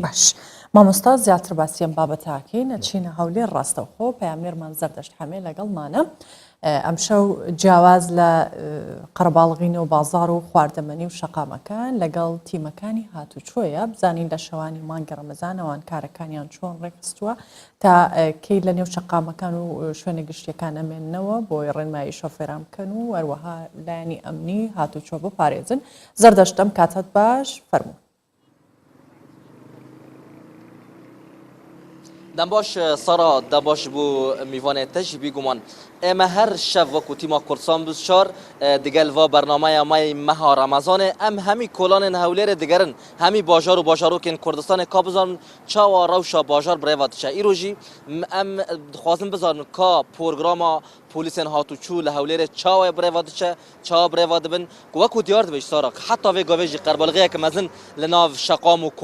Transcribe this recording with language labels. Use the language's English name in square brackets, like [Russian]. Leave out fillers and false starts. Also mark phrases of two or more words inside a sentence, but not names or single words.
[Central Kurdish] باش مامۆستا زیاتر باسیەم بابەتاکەی نەچینە هەولێر ڕاستەوخۆ پەیامێرمان زەردەشت هەمێ لەگەڵمانە ئەمشەو جیاواز لە قەرەباڵغینە و بازار و خواردەمەنی و شەقامەکان لەگەڵ تیمەکانی هاتوچۆیە بزانین لە شەوانی مانگە ڕەمەزانەوان کارەکانیان چۆن ڕێکخستووە تا کەی لە نێو شەقامەکان و شوێنە گشتیەکان ئەمێننەوە بۆی ڕێنمایی شۆفێران بکەن و هەروەها لایەنی ئەمنی هاتوچۆ بپارێزن زەردەشتم کاتت باش فەرموو [Kurdish] دەمباش سارا دەباش بۆ میوانێ تەژی بیگومان ئێمە هەر شەو وەکو تیما کوردستان بچار دگەل وا بەرنامەیە مای مەها ڕەمەزانێ ئەم هەمی کۆلانên هەولێرê digerin hemî bajar û bajarokên Kurdistanê ka bizanin çawa rewşa bajar birêva diçe îro jî em dixwazin bizanin ka programa polîsên hatûçû li Hewlêrê çawa birêva diçe çawa birêva dibin wekû diyar dibe sara heta vê gavê jî qerbalixeyeke mezin li nav şeqam û